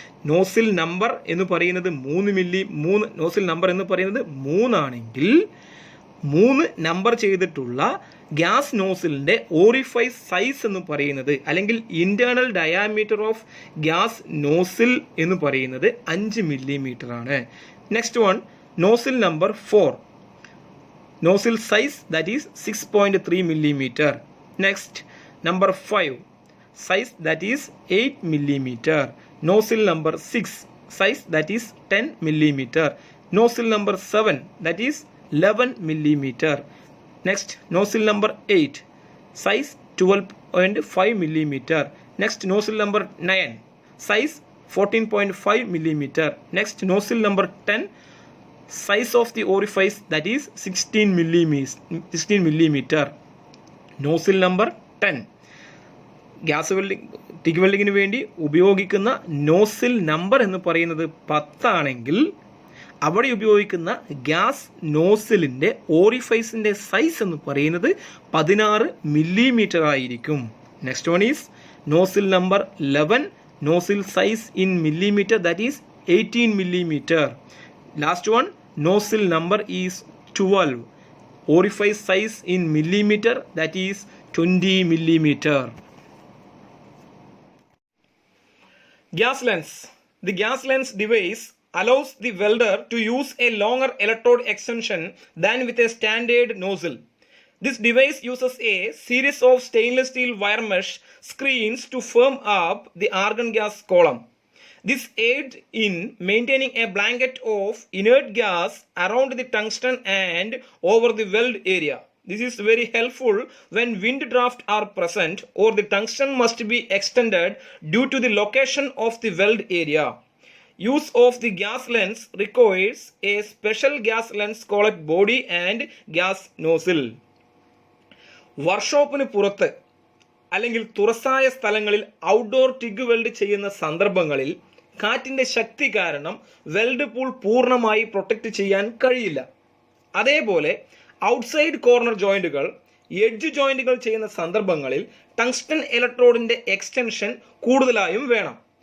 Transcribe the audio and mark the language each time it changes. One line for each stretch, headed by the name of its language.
Malayalam: Nozzle number എന്ന് പറയുന്നത് 3 nozzle number എന്ന് പറയുന്നത് 3 ആണെങ്കിൽ 3 നമ്പർ ചെയ്തിട്ടുള്ള ഗ്യാസ് നോസിലിന്റെ ഓറിഫൈസ് സൈസ് എന്ന് പറയുന്നത് അല്ലെങ്കിൽ
English: internal diameter of gas nozzle
Malayalam: എന്ന് പറയുന്നത് 5 മില്ലിമീറ്റർ ആണ്.
English: Next one, nozzle number 4. Nozzle size that is 6.3 millimeter. Next, number 5, size that is 8 millimeter. Nozzle number 6, size that is 10 millimeter. Nozzle number 7, that is 11 millimeter. Next, nozzle number 8, size 12.5 millimeter. Next, nozzle number 9, size 14.5 millimeter. Next, nozzle number 10, size of the orifice that is 16 millimeter. Nozzle number 10.
Malayalam: Gas welding TIG വെൽഡിങ്ങിന് വേണ്ടി ഉപയോഗിക്കുന്ന nozzle number എന്ന് പറയുന്നത് 10 ആണെങ്കിൽ അവിടെ ഉപയോഗിക്കുന്ന gas നോസിലിന്റെ ഓറിഫൈസിന്റെ size എന്ന് പറയുന്നത് 16 millimetre ആയിരിക്കും.
English: Next one is nozzle number 11. Nozzle size in millimetre that is 18 millimeter. Last one, nozzle number is 12. Orifice size in millimeter that is 20 millimeter. Gas lens. The gas lens device allows the welder to use a longer electrode extension than with a standard nozzle. This device uses a series of stainless steel wire mesh screens to firm up the argon gas column. This aids in maintaining a blanket of inert gas around the tungsten and over the weld area. This is very helpful when wind draft are present or the tungsten must be extended due to the location of the weld area. Use of the gas lens requires a special gas lens called body and gas nozzle.
Malayalam: വർക്ക്ഷോപ്പിന് പുറത്ത് അല്ലെങ്കിൽ തുറസായ സ്ഥലങ്ങളിൽ outdoor TIG weld ചെയ്യുന്ന സന്ദർഭങ്ങളിൽ കാറ്റിന്റെ ശക്തി കാരണം weld pool പൂർണ്ണമായി protect ചെയ്യാൻ കഴിയില്ല. അതേപോലെ ഔട്ട്സൈഡ് കോർണർ ജോയിന്റുകൾ, എഡ്ജ് ജോയിന്റുകൾ ചെയ്യുന്ന സന്ദർഭങ്ങളിൽ ടങ്സ്റ്റൺ ഇലക്ട്രോഡിന്റെ എക്സ്റ്റൻഷൻ കൂടുതലായും വേണം.